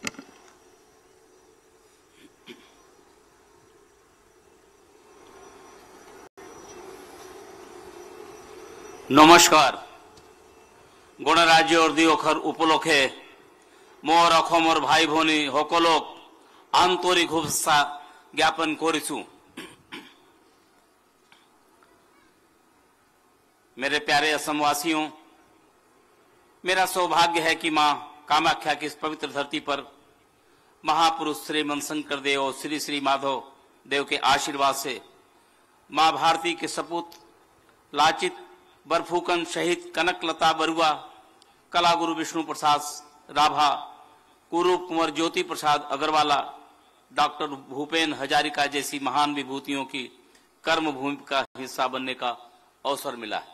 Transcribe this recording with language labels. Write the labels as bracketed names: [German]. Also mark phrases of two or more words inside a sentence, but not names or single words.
[Assamese] নমস্কাৰ। গণৰাজ্য দিৱসৰ উপলক্ষে মোৰ অসমৰ ভাই ভনী সকলক আন্তৰিক শুভেচ্ছা জ্ঞাপন কৰিছো। [Hindi] मेरे प्यारे असमवासियों, मेरा सौभाग्य है कि मां कामाख्या की इस पवित्र धरती पर महापुरुष श्री मनशंकर देव और श्री श्री माधव देव के आशीर्वाद से मां भारती के सपूत लाचित बरफूकन शहीद कनकलता बरुआ, कलागुरु विष्णु प्रसाद राभा, कुरूप कुंवर ज्योति प्रसाद अग्रवाला, डॉक्टर भूपेन हजारिका जैसी महान विभूतियों की कर्मभूमि का हिस्सा बनने का अवसर मिला है।